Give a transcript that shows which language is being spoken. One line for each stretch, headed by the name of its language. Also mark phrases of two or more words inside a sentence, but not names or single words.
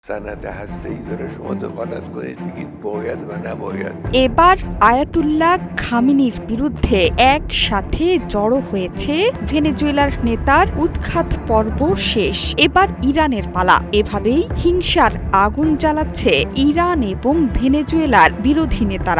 Persian: صنعت هسته‌ای داره شما دخالت کنید بگید باید و نباید
Bangla: এবার আয়াতুল্লাহ খামেনির বিরুদ্ধে একসাথে জড়ো হয়েছে ভেনেজুয়েলার নেতার উৎখাত পর্ব শেষ। এবার ইরানের পালা। এভাবেই হিংসার আগুন জ্বালাচ্ছে ইরান এবং ভেনেজুয়েলার বিরোধী নেতারা।